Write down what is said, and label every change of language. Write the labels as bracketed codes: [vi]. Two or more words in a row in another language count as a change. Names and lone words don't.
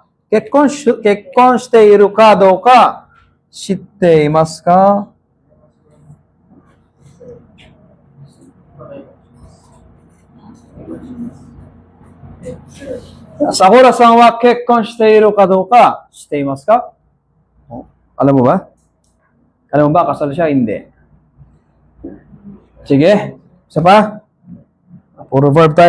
[ja] 結婚しているかどうか知っていますか? さくらさんは結婚しているかどうかしていますか? [tl] Oh, alam mo ba? Alam mo ba kasal siya? Hindi. Sige. Isa pa? Puro verb tayo.